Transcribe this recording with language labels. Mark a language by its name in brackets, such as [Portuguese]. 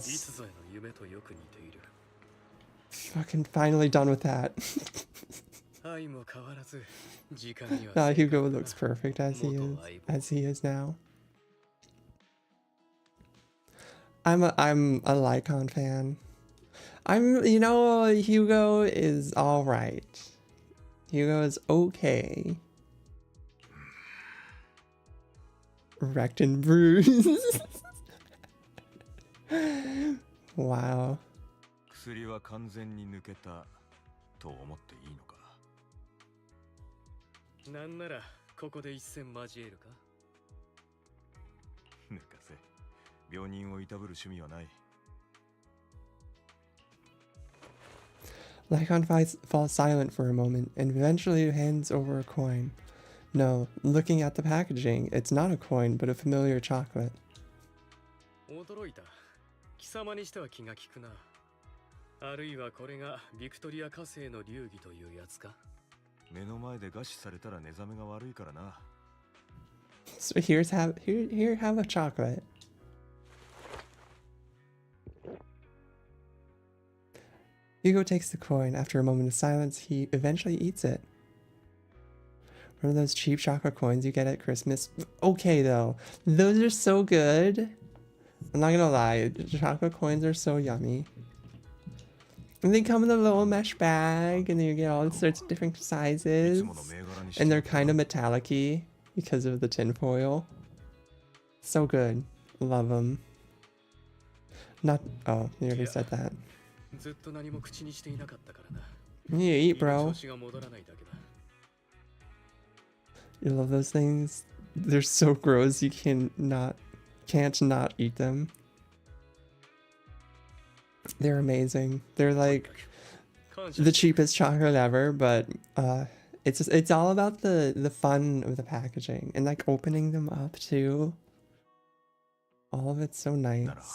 [Japanese] つぞやの夢とよく似ている [English] Fucking finally done with that. [Japanese] 愛も変わらず時間には [English] Nah, Hugo looks perfect as he is now. I'm a Lycaon fan. You know, Hugo is alright. Hugo is okay. Wrecked and bruised. Wow. [Japanese] 薬は完全に抜けたと思っていいのかなんならここで一戦交えるか抜かせ病人をいたぶる趣味はない [English] Lycaon falls silent for a moment and eventually hands over a coin. No, looking at the packaging, it's not a coin but a familiar chocolate. [Japanese] 驚いた貴様にしては気が利くなあるいはこれがビクトリア火星の流儀というやつか目の前で餓死されたら寝覚めが悪いからな [English] So here have a chocolate. Hugo takes the coin. After a moment of silence, he eventually eats it. One of those cheap chocolate coins you get at Christmas. Okay, though. Those are so good. I'm not gonna lie. Chocolate coins are so yummy. And they come in a little mesh bag, and then you get all sorts of different sizes. And they're kind of metallic-y because of the tinfoil. So good. Love them. Not... Oh, you already said that. [Japanese] ずっと何も口にしていなかったからな [English] You eat, bro. [Japanese] 調子が戻らないだけだ [English] You love those things? They're so gross you can't not eat them. They're amazing. They're like the cheapest chocolate ever, but it's all about the fun of the packaging and like opening them up too. All of it's so nice.